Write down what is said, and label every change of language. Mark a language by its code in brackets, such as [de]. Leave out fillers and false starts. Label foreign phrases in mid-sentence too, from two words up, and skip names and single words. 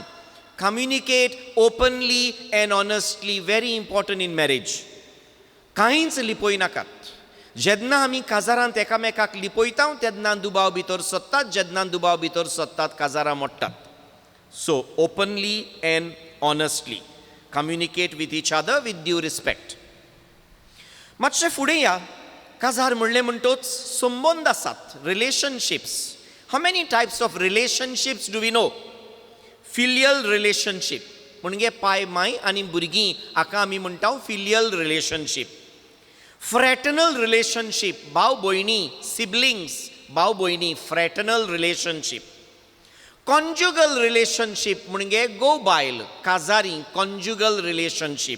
[en] communicate openly and honestly. very important in marriage. [kok] कांयच लिपोय नाकात. जेन्ना आमी काजारांत एकामेकाक लिपयता तेन्ना दुबाव भितर सोदतात. जेन्ना दुबाव भितर सोदतात काजारां मोडटात. [en] So openly and honestly communicate with each other with due respect. [kok] मातशें फुडें या. काजार म्हणलें म्हणटोच संबंद आसात, रिलेशनशिप्स. [en] How many types of relationships do we know? filial relationship [kok] म्हणजे पाय माय आनी भुरगीं, हाका आमी म्हणटा [en] filial relationship. fraternal relationship, [kok] भाव भयणी, [en] सिबलिंग्स, [kok] भाव भयणी, [en] fraternal relationship. conjugal relationship [kok] म्हणजे गोव बायल, काजारी, [en] conjugal relationship.